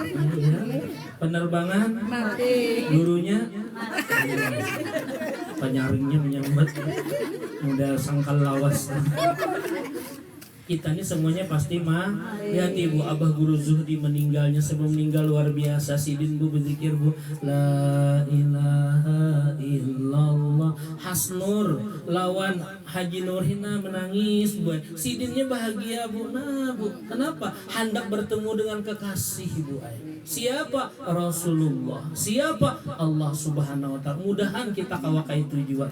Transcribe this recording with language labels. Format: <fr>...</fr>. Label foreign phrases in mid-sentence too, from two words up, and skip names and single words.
<bjn>penerbangan mati, gurunya penyaringnya menyambat udah sangkal lawas. Kita ini semuanya pasti lihat ibu abah guru Zuhdi meninggalnya, sebelum meninggal luar biasa. Sidin bu berzikir bu</bjn> <ar>لا إله إلا الله.</ar> <bjn>Hasnur lawan Haji Nurhina menangis bu. Sidinnya bahagia bu. Nah bu, kenapa? Hendak bertemu dengan kekasih bu. Siapa? Rasulullah. Siapa?</bjn> <ar>الله سبحانه وتعالى.</ar> <bjn>Mudahan kita kawakai tujuan.</bjn>